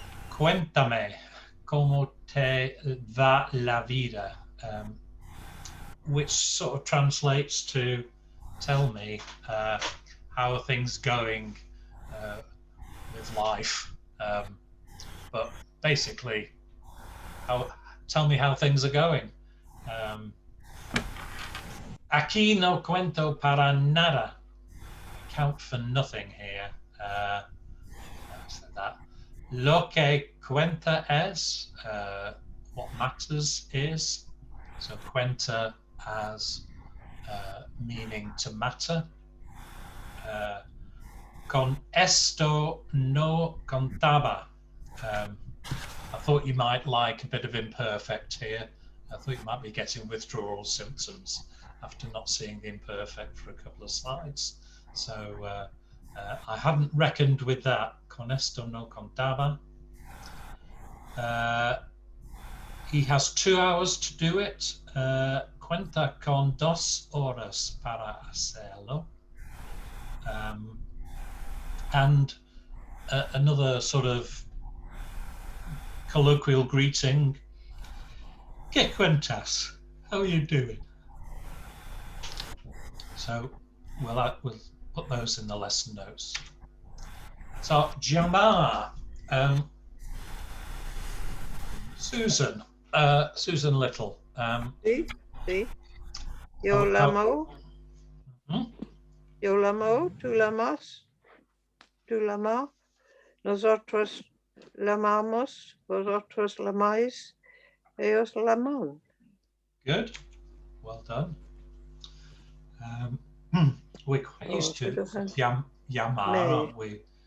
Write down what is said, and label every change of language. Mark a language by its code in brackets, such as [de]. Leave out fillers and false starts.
[es] Cuéntame cómo te va la vida, [en] which sort of translates to tell me how are things going with life, but basically tell me how things are going. [es] Aquí no cuento para nada. [en] I count for nothing here. So that [es] lo que cuenta es, [en] what matters is. So cuenta as meaning to matter. [es] Con esto no contaba. [en] I thought you might like a bit of imperfect here. I thought you might be getting withdrawal symptoms after not seeing the imperfect for a couple of slides. So I hadn't reckoned with that. [es] Con esto no contaba. [en] He has 2 hours to do it. [es] Cuenta con 2 horas para hacerlo. [en] And another sort of colloquial greeting. [es] ¿Qué cuentas? [en] How are you doing? So we'll put those in the lesson notes. So llamar, Susan Little. [es] Sí. Yo llamo. Yo llamo, tú llamas, tú llamas, nosotros llamamos, vosotros llamáis, ellos llaman. [en] Good, well done. We're quite used to llamar, aren't we?